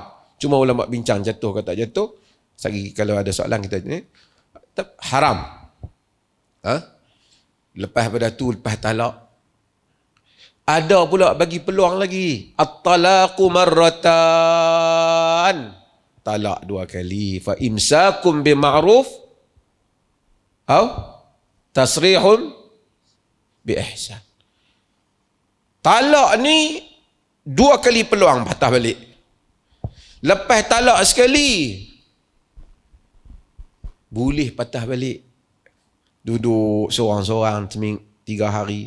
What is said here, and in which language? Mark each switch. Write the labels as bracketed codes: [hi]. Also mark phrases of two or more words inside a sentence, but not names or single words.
[ms] Cuma ulama bincang jatuh ke tak jatuh. Sagi kalau ada soalan kita ni. Haram. Lepas pada tu, lepas talak. Ada pula bagi peluang lagi. [ar] الطلاق مرتان. [ms] Talak 2 kali. [ar] فإمساك بمعروف. تسريح بإحسان. [ms] Talak ni 2 kali peluang patah balik. Lepas talak sekali, boleh patah balik. Duduk seorang-seorang 3 hari.